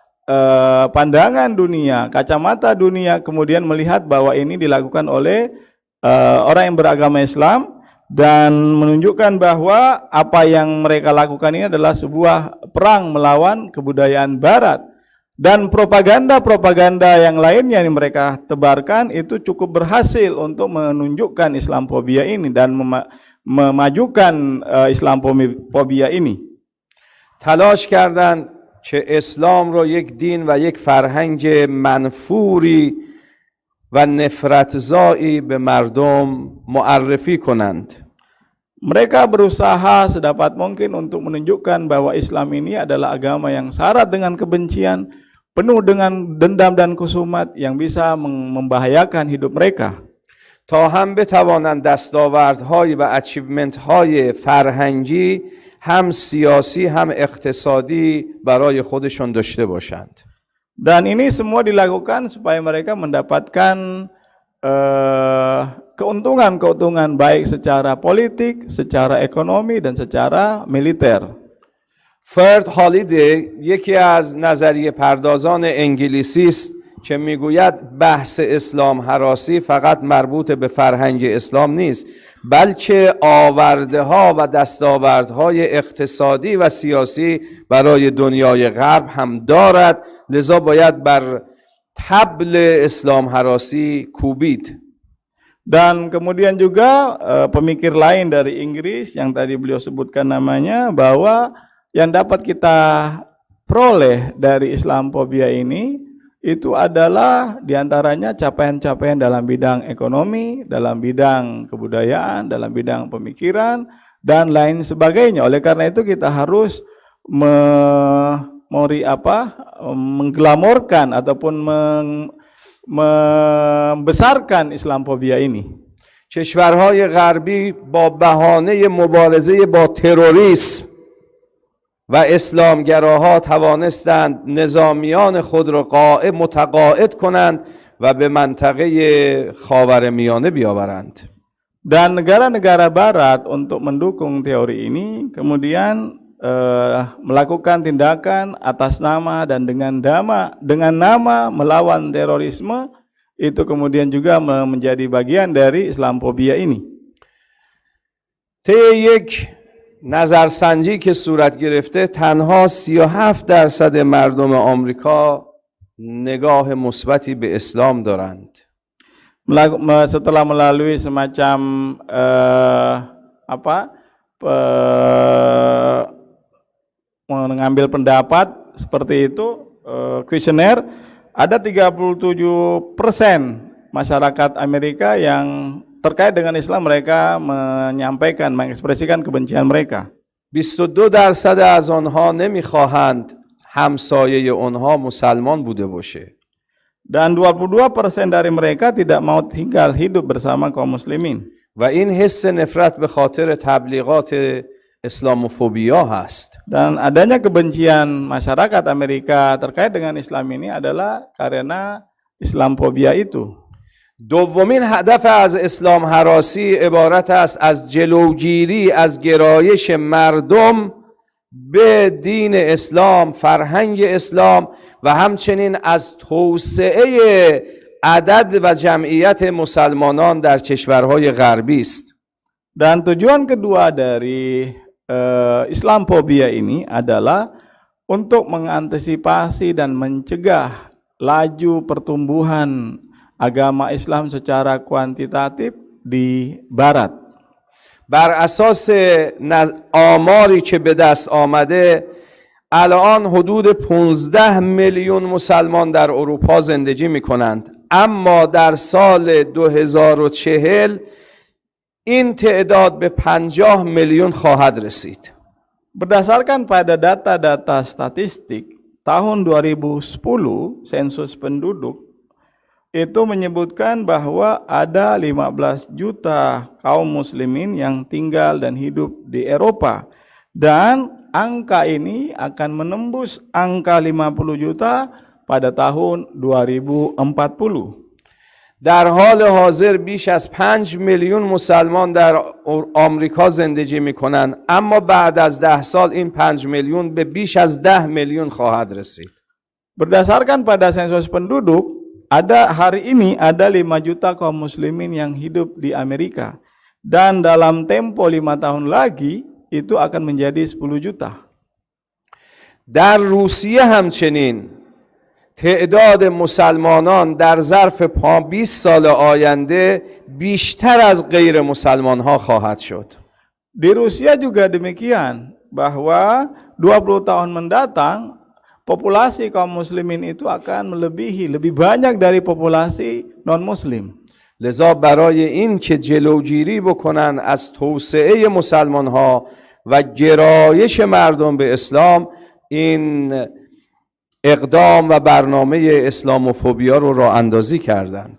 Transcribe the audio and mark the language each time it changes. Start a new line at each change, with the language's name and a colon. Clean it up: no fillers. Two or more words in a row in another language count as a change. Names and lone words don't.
Indonesian: pandangan dunia, kacamata dunia kemudian melihat bahwa ini dilakukan oleh orang yang beragama Islam, dan menunjukkan bahwa apa yang mereka lakukan ini adalah sebuah perang melawan kebudayaan Barat. Dan propaganda-propaganda yang lainnya yang mereka tebarkan itu cukup berhasil untuk menunjukkan Islamfobia ini dan memajukan Islamfobia ini.
Persian: تلاش کردند که اسلام رو یک دین و یک فرهنگ منفوری و نفرتزایی به مردم معرفی کنند.
Indonesian: Mereka berusaha sedapat mungkin untuk menunjukkan bahwa Islam ini adalah agama yang syarat dengan kebencian, penuh dengan dendam dan kusumat yang bisa membahayakan hidup mereka.
Persian: تا هم بتوانند دستاوردهای و اچیومنت‌های فرهنگی هم سیاسی هم اقتصادی برای خودشون داشته باشند.
Indonesian: Dan ini semua dilakukan supaya mereka mendapatkan keuntungan baik secara politik, secara ekonomi dan secara militer.
Persian: فرد هالیدی یکی از نظریه پردازان انگلیسی است که میگوید بحث اسلام هراسی فقط مربوط به فرهنگ اسلام نیست، بلکه آورده‌ها و دستاوردهای اقتصادی و سیاسی برای دنیای غرب هم دارد، لذا باید بر طبل اسلام هراسی کوبید.
Indonesian: Dan kemudian juga pemikir lain dari Inggris yang tadi beliau sebutkan namanya, bahwa yang dapat kita peroleh dari Islamfobia ini itu adalah diantaranya capaian-capaian dalam bidang ekonomi, dalam bidang kebudayaan, dalam bidang pemikiran, dan lain sebagainya. Oleh karena itu kita harus mengglamorkan ataupun membesarkan Islamofobia ini.
Persian: کشورهای غربی با بهانه مبارزه با تروریسم و اسلامگراها توانستند نظامیان خود را متقاعد کنند و به منطقه خاورمیانه بیاورند.
Indonesian: Dan negara-negara barat untuk mendukung teori ini kemudian melakukan tindakan atas nama dan dengan nama melawan terorisme, itu kemudian juga menjadi bagian dari Islamofobia ini.
Persian: طی یک نظرسنجی که صورت گرفته تنها 37% مردم آمریکا نگاه مثبتی به اسلام دارند.
Indonesian: Setelah melalui semacam mengambil pendapat seperti itu, kuesioner, ada 37% masyarakat Amerika yang terkait dengan Islam, mereka menyampaikan, mengekspresikan kebencian mereka.
Persian: 22% از آنها نمیخواهند همسایه آنها مسلمان بوده باشه.
Indonesian: Dan 22% dari mereka tidak mau tinggal hidup bersama kaum muslimin.
Persian: و این حس نفرت به خاطر تبلیغات اسلاموفوبیا هست.
Indonesian: Dan adanya kebencian masyarakat Amerika terkait dengan Islam ini adalah karena Islamofobia itu.
Persian: دومین هدف از اسلام هراسی عبارت است از جلوگیری از گرایش مردم به دین اسلام، فرهنگ اسلام و همچنین از توسعه عدد و جمعیت مسلمانان در کشورهای غربی است.
Indonesian: Dan tujuan kedua dari Islamofobia ini adalah untuk mengantisipasi dan mencegah laju pertumbuhan agama Islam secara kuantitatif di barat.
Persian: بر اساس آماری که به دست آمده الان حدود 15 میلیون مسلمان در اروپا زندگی می کنند، اما در سال 2040 این تعداد به 50 میلیون خواهد رسید.
Indonesian: Berdasarkan pada data-data statistik tahun 2010, sensus penduduk itu menyebutkan bahwa ada 15 juta kaum muslimin yang tinggal dan hidup di Eropa, dan angka ini akan menembus angka 50 juta pada tahun 2040.
Persian: در حال حاضر بیش از 5 میلیون مسلمان در آمریکا زندگی میکنند، اما بعد از 10 سال این 5 میلیون به بیش از 10 میلیون خواهد رسید.
Indonesian: Berdasarkan pada sensus penduduk, hari ini ada 5 juta kaum muslimin yang hidup di Amerika, dan dalam tempo 5 tahun lagi itu akan menjadi 10 juta.
Persian: در روسیه همچنین تعداد مسلمانان در ظرف 20 سال آینده بیشتر از غیر مسلمان ها خواهد شد.
Indonesian: Di Rusia juga demikian, bahwa 20 tahun mendatang populasi kaum muslimin itu akan melebihi, lebih banyak dari populasi non muslim.
Persian: لذا برای این که جلوگیری بکنن از توسعه مسلمان ها و گرایش مردم به اسلام، این اقدام و برنامه اسلاموفوبیا رو راه اندازی کردند.